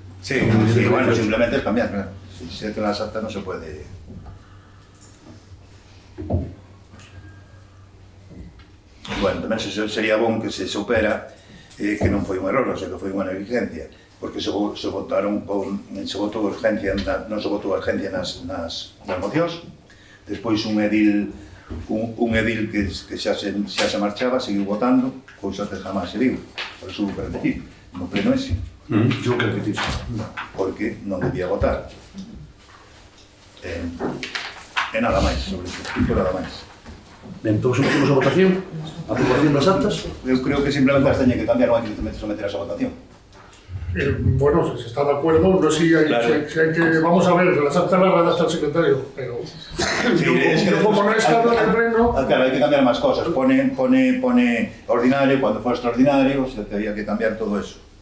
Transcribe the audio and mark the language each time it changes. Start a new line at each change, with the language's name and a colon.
Spanish: Sí, bueno, simplemente es cambiar, claro. Si se hace las actas no se puede...
Galician: Bueno, tamén sería bon que se supera que non foi un error, o sea, que foi unha negligencia, porque se votou urgencia nas mocións, despois un edil que xa se marchaba, seguiu votando, cousa que jamás se viu,
Spanish: por eso hubo que repetir,
Galician: no pleno ese.
Spanish: Yo que repetir.
Galician: Porque non debía votar. E nada máis, sobre iso, nada máis. Entón, sometemos a votación, a aprobación das actas. Eu creo que simplemente as teñen que cambiar, non hai que someter a esa votación.
Spanish: Bueno, si se está de acuerdo, no sé si hay que... Vamos a ver, las actas las redacta el secretario, pero... como no he estado en el pleno... Claro, hay que cambiar más cosas. Pone ordinario cuando fue extraordinario, o sea, que había que cambiar todo eso.